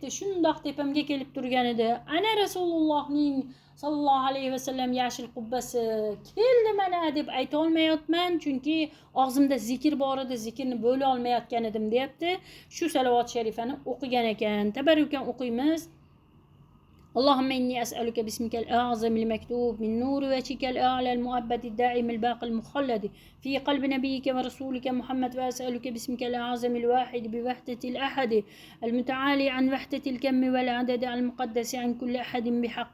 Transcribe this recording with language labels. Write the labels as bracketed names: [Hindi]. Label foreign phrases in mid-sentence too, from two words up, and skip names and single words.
[Uzbek] Shundoq tepamga kelib turgan edi. Ana Rasulullohning [Arabic] صلى الله عليه وسلم [Uzbek] yashil qubbasi keldi mana deb ayta olmayapman, chunki og'zimda zikr bor edi, zikrni bo'la olmayotgan edim deyapti. Shu salovat sharifani o'qigan ekan. Tabarrukan o'qiymiz. [Arabic] اللهم إني أسألك باسمك الأعظم المكتوب من نور وجهك الأعلى المؤبد الدائم الباقي المخلد في قلب نبيك ورسولك محمد، وأسألك باسمك الأعظم الواحد بوحدة الأحد المتعالي عن وحدة الكم والعدد المقدس عن كل أحد بحق.